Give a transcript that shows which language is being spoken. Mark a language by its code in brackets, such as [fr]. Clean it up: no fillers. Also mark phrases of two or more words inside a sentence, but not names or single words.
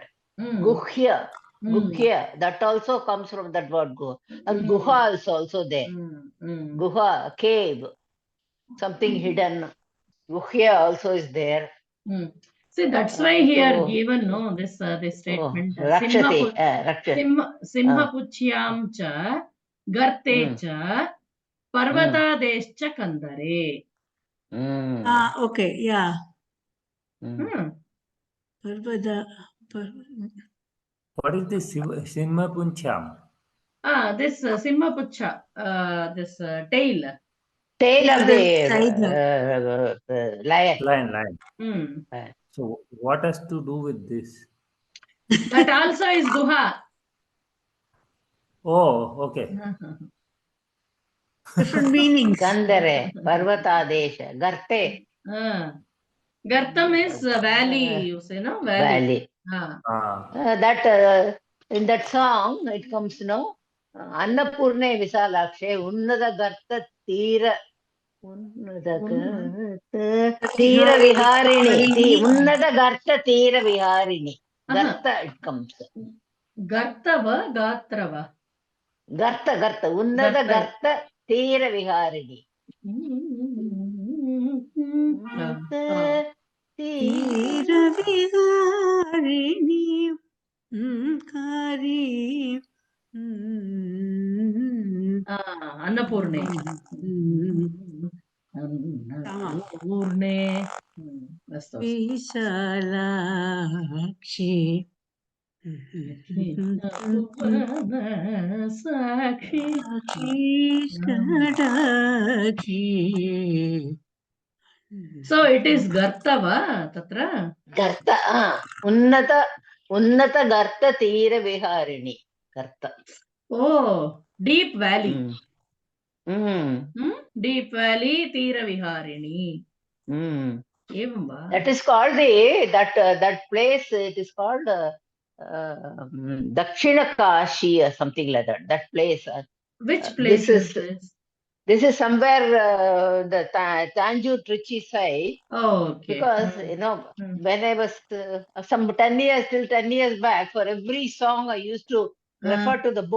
[sa] Guhya. Guhya. [en] That also comes from that word guh. And guha is also there. Guha, cave, something hidden. Guhya also is there. See, that's why here given, no, this statement. [sa] Rakshati. सिंहपुच्छं च गर्ते च पर्वतदेशच कन्दरे. [en] Okay, yeah. What is this Simhapuncham? This Simhapucha, this tail. Tail of the lion. Lion. So what has to do with this? That also is guha. Oh, okay. Different meanings. [sa] कन्दरे, पर्वतदेशे, गर्ते. [en] Gartam is valley, you say, no? Valley. That in that song it comes, no? [sa] अन्नपूर्णे विशालाक्षे, उन्नद गर्त तीर. उन्नद गर्त तीर विहारिणि. उन्नद गर्त तीर विहारिणि. [en] Garta it comes. [sa] गर्तव, गत्रव. Garta. उन्नद गर्त तीर विहारिणि. तीर विहारिणि. Kari. Annapurne. Annapurne. Vishalakshi. [en] So it is [sa] गर्तव, तत्र? गर्त, उन्नत गर्त तीर विहारिणि. Garta. [en] Oh, Deep valley. Deep Valley Tiraviharini. [sa] एवं वा? [en] That is called that place. It is called Dakshina Kashi or something like that. That place. Which place is this? This is somewhere the Tanjore Trichy side. Oh, okay. Because when I was some 10 years back, for every song I used to refer to the book.